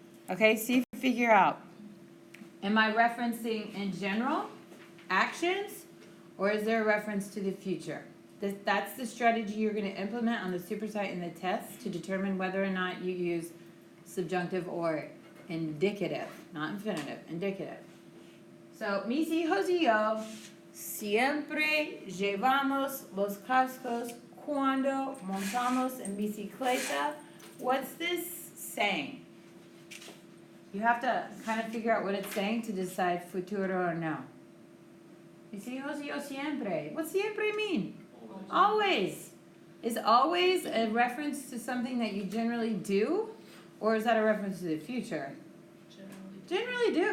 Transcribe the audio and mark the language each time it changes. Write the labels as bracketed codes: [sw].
[en] Okay, see if you figure out. Am I referencing in general actions, or is there a reference to the future? That's the strategy you're going to implement on the supersite and the test to determine whether or not you use subjunctive or indicative, not infinitive, indicative. [es] So, mis hijos y yo siempre llevamos los cascos cuando montamos en bicicleta. [en] What's this saying? You have to kind of figure out what it's saying to decide futuro or no. [es] Mis hijos y yo siempre. [en] What siempre mean? Always. Is always a reference to something that you generally do? Or is that a reference to the future? Generally do.